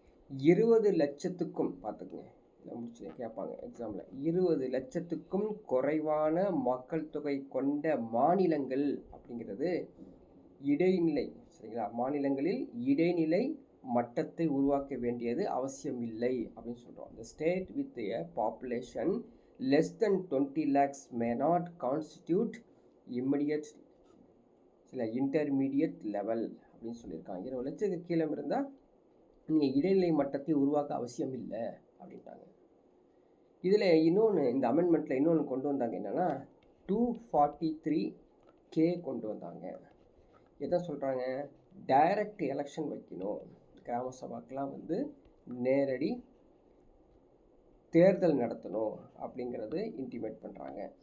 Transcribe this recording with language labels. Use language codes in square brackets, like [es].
[ta] 20 லட்சத்துக்கும் பார்த்துக்குங்க, முடிச்சு கேட்பாங்க எக்ஸாமில். 20 லட்சத்துக்கும் குறைவான மக்கள் தொகை கொண்ட மாநிலங்கள் அப்படிங்கிறது இடைநிலை சரிங்களா, மாநிலங்களில் இடைநிலை மட்டத்தை உருவாக்க வேண்டியது அவசியம் இல்லை அப்படின்னு சொல்கிறோம். [en] The state with a population less than 20 lakhs may not constitute immediate intermediate level [ta] அப்படின்னு சொல்லியிருக்காங்க. 20 லட்சத்துக்கு கீழே இருந்தால் நீங்கள் இடைநிலை மட்டத்தை உருவாக்க அவசியம் இல்லை அப்படின்ட்டாங்க. இதில் இன்னொன்று, இந்த அமெண்ட்மெண்ட்டில் இன்னொன்று கொண்டு வந்தாங்க. என்னென்னா 243K கொண்டு வந்தாங்க. எதை சொல்கிறாங்க, டைரக்ட் எலெக்ஷன் வைக்கணும், கிராம சபாக்கெலாம் வந்து நேரடி தேர்தல் நடத்தணும் அப்படிங்கிறது இன்டிமேட் பண்ணுறாங்க.